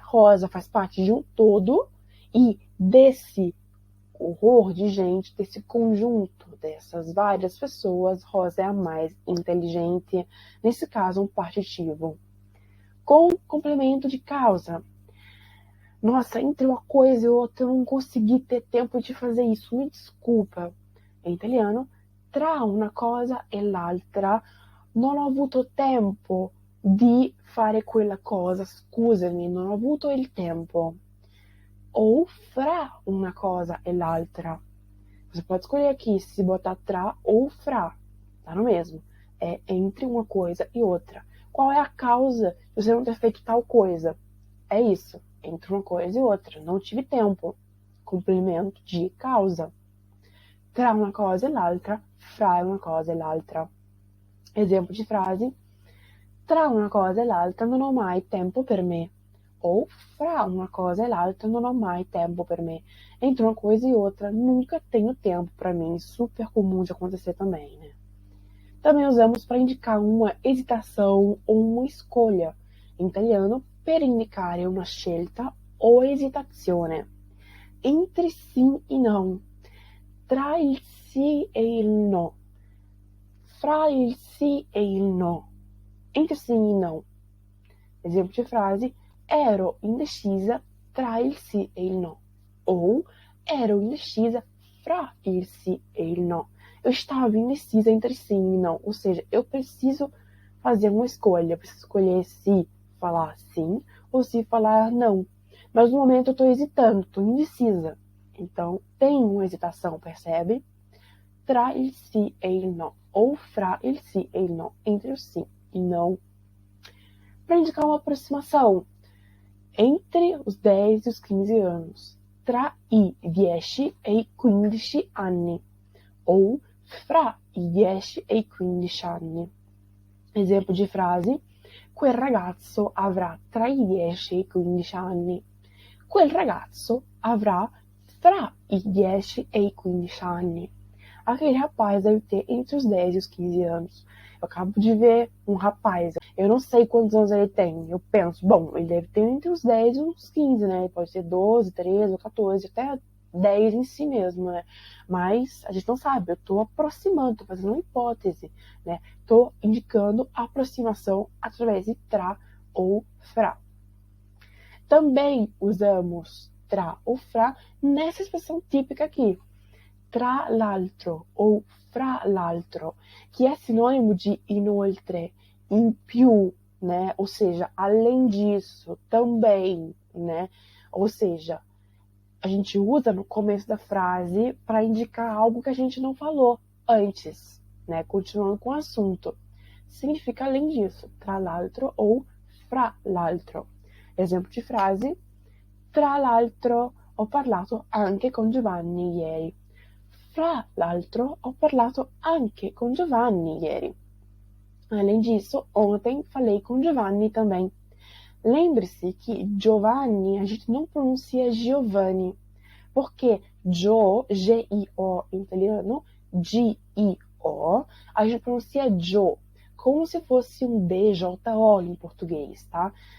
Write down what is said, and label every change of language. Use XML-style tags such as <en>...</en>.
<pt>Rosa faz parte de um todo e desse horror de gente, desse conjunto, dessas várias pessoas, Rosa é a mais inteligente. Nesse caso, um partitivo. Com complemento de causa. Nossa, entre uma coisa e outra, eu não consegui ter tempo de fazer isso. Me desculpa. Em italiano,</pt> <it>tra una cosa e l'altra, non ho avuto tempo di fare quella cosa. Scusami, non ho avuto il tempo. Ou fra una cosa e l'altra.</it> <pt>Você pode escolher aqui se botar tra ou fra. Tá no mesmo. É entre uma coisa e outra. Qual é a causa de você não ter feito tal coisa? É isso. Entre uma coisa e outra. Não tive tempo. Complemento de causa.</pt> <it>Tra una cosa e l'altra, fra una cosa e l'altra.</it> <pt>Exemplo de frase:</pt> <it>tra una cosa e l'altra non ho mai tempo per me. Ou fra uma coisa e l'altra non ho mai tempo per me.</it> <pt>Entre uma coisa e outra, nunca tenho tempo para mim. Super comum de acontecer também, né? Também usamos para indicar uma hesitação ou uma escolha. Em italiano,</pt> <it>per indicare una scelta o esitazione.</it> <pt>Entre sim e não.</pt> <it>Tra il sì e il no. Fra il sì e il no.</it> <pt>Entre sim e não. Exemplo de frase:</pt> <it>ero indecisa tra il sì e il no. Ou ero indecisa fra il sì e il no.</it> <pt>Eu estava indecisa entre sim e não. Ou seja, eu preciso fazer uma escolha. Eu preciso escolher se falar sim ou se falar não. Mas no momento eu estou hesitando, estou indecisa. Então, tem uma hesitação, percebe?</pt> <it>Tra il sì e il no. Ou fra il sì e il no.</it> <pt>Entre o sim e não. Para indicar uma aproximação. Entre os 10 e os 15 anos.</pt> <it>Tra i 10 e i 15 anni. Ou fra i 10 e i 15 anni. Esempio di frase: quel ragazzo avrà tra i 10 e i 15 anni. Quel ragazzo avrà fra i 10 e i 15 anni.</it> <pt>Aquele rapaz deve ter entre os 10 e os 15 anos. Eu acabo de ver um rapaz, eu não sei quantos anos ele tem. Eu penso, bom, ele deve ter entre os 10 e os 15, né? Ele pode ter 12, 13 ou 14, até 10 em si mesmo, né? Mas a gente não sabe, eu estou aproximando, estou fazendo uma hipótese, né? Estou indicando a aproximação através de tra ou fra. Também usamos tra ou fra nessa expressão típica aqui, tra l'altro ou fra l'altro, que é sinônimo de</pt> <it>inoltre, in più,</it> <pt>né? Ou seja, além disso, também, né? Ou seja, a gente usa no começo da frase para indicar algo que a gente não falou antes, né? Continuando com o assunto. Significa além disso, tra l'altro ou fra l'altro.</pt> <it>Esempio di frase: tra l'altro ho parlato anche con Giovanni ieri. Fra l'altro ho parlato anche con Giovanni ieri.</it> <pt>Além disso, ontem falei com Giovanni também. Lembre-se que Giovanni a gente não pronuncia Giovanni, porque G-I-O em italiano, G-I-O, a gente pronuncia Gio, como se fosse um D-J-O em português, tá?</pt>